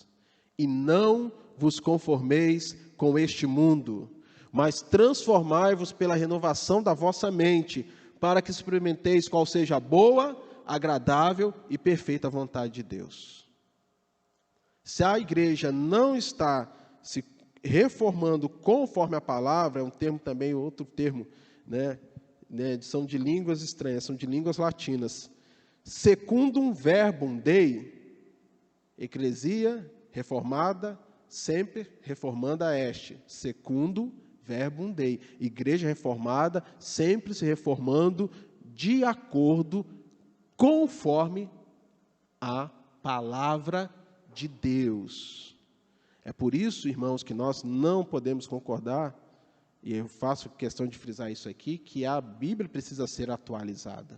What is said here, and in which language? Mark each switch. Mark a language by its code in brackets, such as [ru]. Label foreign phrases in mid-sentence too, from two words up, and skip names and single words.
[pt] E não vos conformeis com este mundo, mas transformai-vos pela renovação da vossa mente, para que experimenteis qual seja a boa, agradável e perfeita vontade de Deus. Se a igreja não está se reformando conforme a palavra, é um termo também, outro termo, são de línguas estranhas, são de línguas latinas. [la] Secundum verbum Dei, eclesia reformada, sempre reformanda est. Secundum verbum Dei, [pt] igreja reformada, sempre se reformando de acordo, conforme a palavra de Deus. É por isso, irmãos, que nós não podemos concordar, e eu faço questão de frisar isso aqui, que a Bíblia precisa ser atualizada.